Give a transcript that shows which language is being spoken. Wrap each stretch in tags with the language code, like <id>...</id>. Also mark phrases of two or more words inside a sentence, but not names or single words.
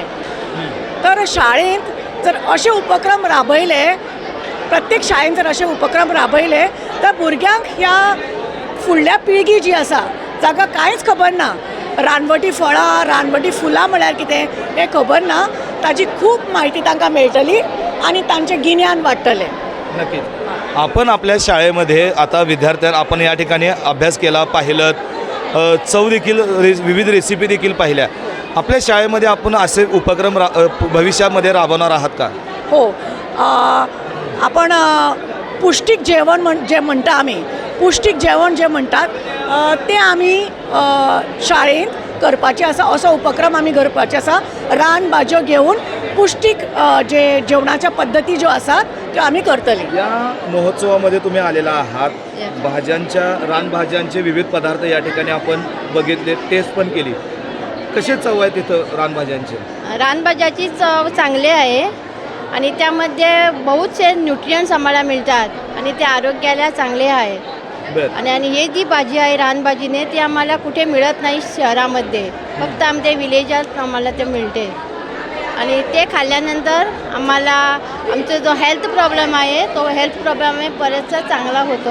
<kok>तर शाळेंत जर अशे उपक्रम राबयले, प्रत्येक शाळेंत जर अशे उपक्रम राबयले, तर भुरग्यांक ह्या फुडल्या पिळगी जी आसा जाका कांयच खबर ना, रानवटी फळां, रानवटी फुलां म्हळ्यार कितें हें खबर ना, ताची खूब म्हायती तांकां मेळटली आनी तांचें गिन्यान वाडटलें.</kok> <mr>नक्कीच. आपण आपल्या शाळेमध्ये आता विद्यार्थ्यांना आपण या ठिकाणी अभ्यास केला, पाहिलं, चव देखील विविध रेसिपी देखील पाहिल्या. आपल्या शाळेमध्ये आपण असे उपक्रम भविष्यामध्ये राबवणार आहात का?</mr> <kok>हो, आपण पौष्टिक जेवण जे म्हणटा आमी, पौष्टिक जेवण जे म्हणटात ते आमी शाळेंत करपाचें आसा. असो उपक्रम आमी करपाचे आसा. रानभाज्यो घेवन पौष्टिक जे जेवणाच्या पद्दती ज्यो आसात त्यो आमी करतली.</kok> <mr>या महोत्सवामध्ये तुम्ही आलेला आहात. रानभाज्यांचे विविध पदार्थ या ठिकाणी आपण बघितले, टेस्ट पण केली. कसे चव आहे तिथं रानभाज्यांचे? रानभाज्याची चव चांगली आहे आणि त्यामध्ये</mr> <hi>बहुत से</hi> <mr>न्यूट्रियंट्स आम्हाला मिळतात आणि ते आरोग्याला चांगले आहे. आणि हे जी भाजी आहे रानभाजीने ती आम्हाला कुठे मिळत नाही शहरामध्ये, फक्त आमच्या विलेजात आम्हाला ते मिळते. आणि ते खाल्ल्यानंतर आम्हाला आमचा जो</mr> <en>health problem</en> <mr>आहे तो</mr> <en>health problem</en> <mr>बरेचसा चांगला होतो.</mr>